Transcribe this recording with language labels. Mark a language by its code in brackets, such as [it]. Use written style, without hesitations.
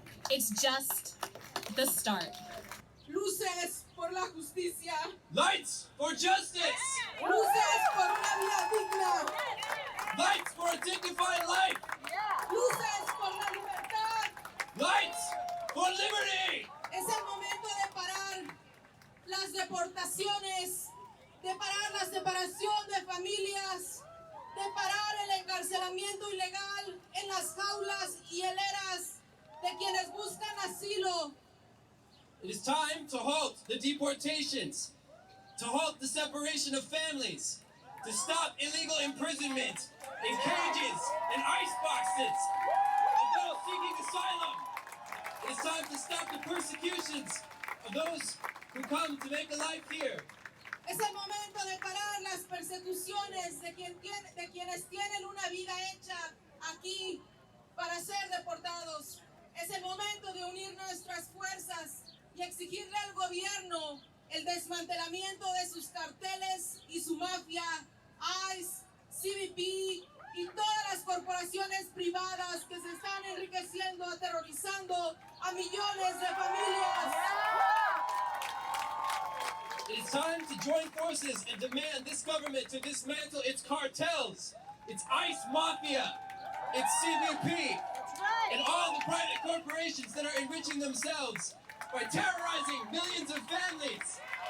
[en] It's just the start. [es] Luces por la justicia. [en] Lights for justice. [es] Luces por una vida digna. [en] Lights for a dignified life. [es] Luces por la libertad. [en] Lights for liberty. [es] Es el momento de parar las deportaciones, de parar la separación de familias, de parar el encarcelamiento ilegal en las jaulas y hileras de quienes buscan asilo. [en] It is time to halt the deportations, to halt the separation of families, to stop illegal imprisonment in cages and ice boxes of those seeking asylum. It is time to stop the persecutions of those who come to make a life here. [es] Es el momento de parar las persecuciones de quienes tienen una vida hecha aquí para ser deportados. Es el momento de unir nuestras fuerzas y exigirle al gobierno el desmantelamiento de sus carteles y su mafia, ICE, CBP y todas las corporaciones privadas que se están enriqueciendo, aterrorizando a millones de familias. [en] It is time to join forces and demand this government to dismantle its cartels, its ICE mafia, its CBP, and all the private corporations that are enriching themselves by terrorizing millions of families.